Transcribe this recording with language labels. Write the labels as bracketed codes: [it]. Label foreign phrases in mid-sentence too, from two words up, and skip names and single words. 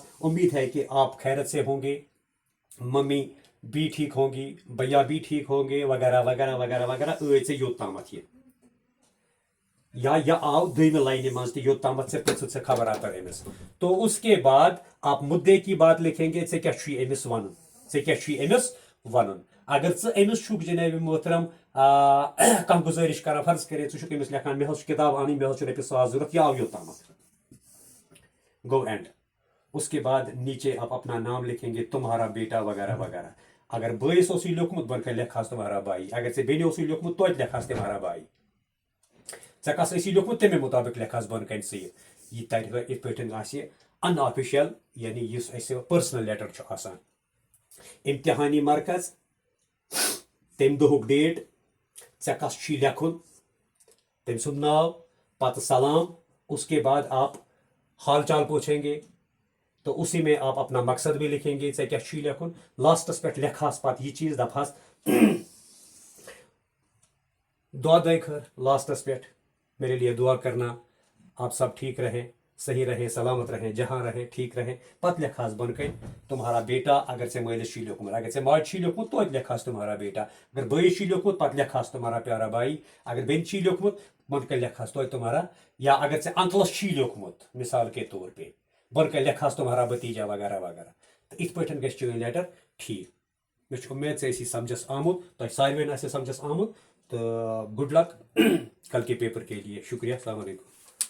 [ur] امید ہے کہ آپ خیرت سے ہوں گے ممی بھی ٹھیک ہوں گی بھیا بھی ٹھیک ہوں گے وغیرہ وغیرہ وغیرہ وغیرہ [ks] ژےٚ یوٚتامَتھ یہِ یا یہ آو دویمہِ لاینہِ منٛز تہِ یوٚتامَتھ ژےٚ پرژھُتھ ژےٚ خبر اتر أمِس [ur] تو اس کے بعد آپ مدعے کی بات لکھیں گے [ks] ژےٚ کیٛاہ چھُے أمِس وَنُن ژےٚ کیٛاہ چھُے أمِس وَنُن اگر ژٕ أمِس چھُکھ جنابِ محترم کانٛہہ گُزٲرِش کران فرض کٔرِتھ ژٕ چھُکھ أمِس لیکھان مےٚ حظ چھُ کِتاب اَنٕنۍ مےٚ حظ چھُ رۄپیہِ 100 ضوٚرتھ یہِ آو یوٚتامَتھ گو اینڈ [ur] اس کے بعد نیچے آپ اپنا نام لکھیں گے تمہارا بیٹا وغیرہ وغیرہ [ks] اگر بٲیِس اوسُے لیوٚکھمُت بۄنہٕ کَنہِ لیکھہس [ur] تمہارا بھائی [ks] اگر ژےٚ بیٚنہِ اوسُے لیوٚکھمُت توتہِ لیکھہس [ur] تمہارا بھائی [ks] ژےٚ کس ٲسی لیوٚکھمُت تَمے مُطابِق لیکھہس بۄنہٕ کَنہِ ژٕ یہِ تَرِ یِتھ پٲٹھۍ آسہِ ان آفیشل یعنی یُس اَسہِ [en] personal letter [ks] چھُ آسان امتحانی مرکز تمہِ دۄہُک ڈیٹ ژےٚ کس چھُے لیکھُن تٔمۍ سُنٛد ناو پتہٕ سلام [ur] اس کے بعد آپ حال چال پوچھیں گے تو اسی میں آپ اپنا مقصد بھی لکھیں گے [ks] ژےٚ کیٛاہ چھُے لیکھُن لاسٹس پٮ۪ٹھ لیکھہس پتہٕ یہِ چیٖز دپہس دعا دے خٲر لاسٹس پٮ۪ٹھ [ur] میرے لیے دعا کرنا آپ سب ٹھیک رہیں صحیح رہیں سلامت رہیں جہاں رہیں ٹھیک رہیں [ks] پتہٕ لیکھہس بۄنہٕ کَنہِ [ur] تمہارا [ks] بیٹا اگر ژےٚ مٲلِس چھُے لیوٚکھمُت اگر ژےٚ ماجہِ چھُے لیوٚکھمُت توتہِ لیکھہس [ur] تمہارا بیٹا [ks] اگر بٲیِس چھُے لیوٚکھمُت پتہٕ لیکھہس [ur] تمہارا پیارا بھائی [ks] اگر بیٚنہِ چھُے لیوٚکھمُت بۄنہٕ کَنہِ لیکھہس توتہِ تمہارا یا اگر ژےٚ انکلس چھُے لیوٚکھمُت [ur] مثال کے طور پہ [ks] بۄنہٕ کَنہِ لیکھہس [ur] تمہارا بھتیجا وغیرہ وغیرہ [ks] تہٕ یِتھ پٲٹھۍ گژھِ چٲنۍ لیٹر ٹھیک مےٚ چھُ اُمید ژےٚ ٲسی سمجھس آمُت تۄہہِ ساروٕے آسہِ سمجھس آمُت تہٕ [en] good luck [ur] کل کے پیپر کے لیے شکریہ السلام علیکم